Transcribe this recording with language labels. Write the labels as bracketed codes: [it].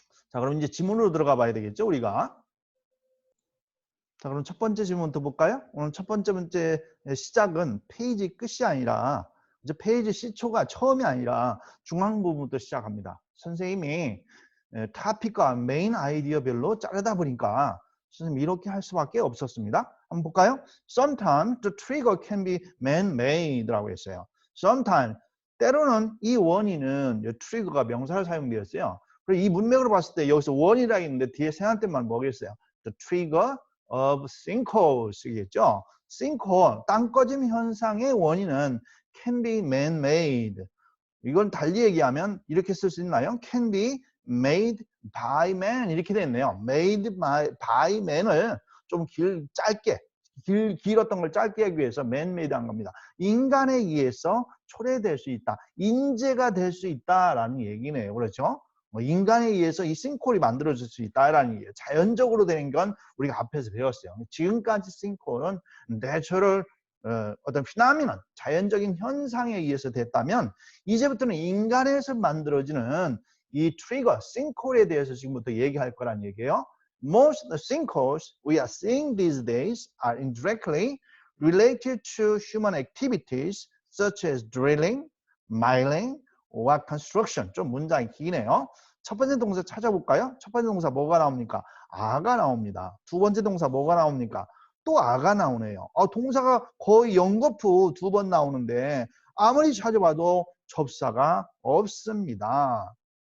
[ko] 자, 그럼 이제 지문으로 들어가 봐야 되겠죠, 우리가. 자, 그럼 첫 번째 질문부터 볼까요? 오늘 첫 번째 시작은 페이지 끝이 아니라 이제 페이지 시초가 처음이 아니라 중앙 부분부터 시작합니다. 선생님이 토픽과 메인 아이디어별로 자르다 보니까 선생님 이렇게 할 수밖에 없었습니다. 한번 볼까요? [en] Sometimes the trigger can be man-made [ko] 라고 했어요. Sometimes 때로는 이 원인은 트리거가 명사로 사용되었어요. 그리고 이 문맥으로 봤을 때 여기서 원이라고 했는데 뒤에 생각된 말은 뭐겠어요? [en] The trigger of sinkholes [ko] 이겠죠. sinkhole, 땅 꺼짐 현상의 원인은 [en] can be man-made. [ko] 이건 달리 얘기하면 이렇게 쓸 수 있나요? [en] can be made by man [ko] 이렇게 됐네요. [en] made by man [ko] 을 좀 짧게 길었던 걸 짧게 하기 위해서 man-made 한 겁니다. 인간에 의해서 초래될 수 있다. 인재가 될 수 있다라는 얘기네요. 그렇죠? 인간에 의해서 이 싱크홀이 만들어질 수 있다라는 얘기예요. 자연적으로 되는 건 우리가 앞에서 배웠어요. 지금까지 싱크홀은 내추럴 어떤 피나미넌, 자연적인 현상에 의해서 됐다면 이제부터는 인간에서 만들어지는 이 트리거, 싱크홀에 대해서 지금부터 얘기할 거란 얘기예요. [en] Most sinkholes we are seeing these days are indirectly related to human activities such as drilling, mining, or construction. [ko] 좀 문장이 기네요. 첫 번째 동사 찾아볼까요? 첫 번째 동사 뭐가 나옵니까? 아가 나옵니다. 두 번째 동사 뭐가 나옵니까? 또 아가 나오네요. 동사가 거의 연거푸 두 번 나오는데 아무리 찾아봐도 접사가 없습니다.